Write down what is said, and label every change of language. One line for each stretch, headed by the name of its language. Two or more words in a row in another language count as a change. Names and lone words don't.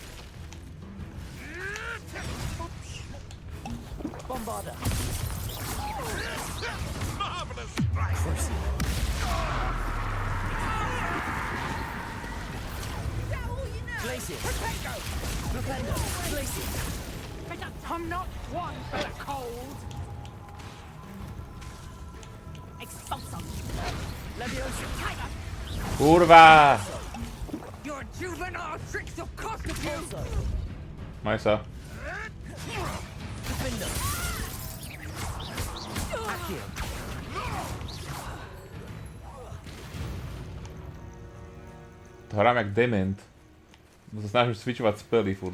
English: Bombarda. Marvelous strike! Glacius! Propendo! Glacius! I'm not one for the cold. Expulso. Leviosa! Kurva! Your juvenile tricks will cost you.
Slovak: Maj sa.
English: Defender! Accio!
Slovak: To hrám jak dement. Bo sa snažím switchovať spely furt.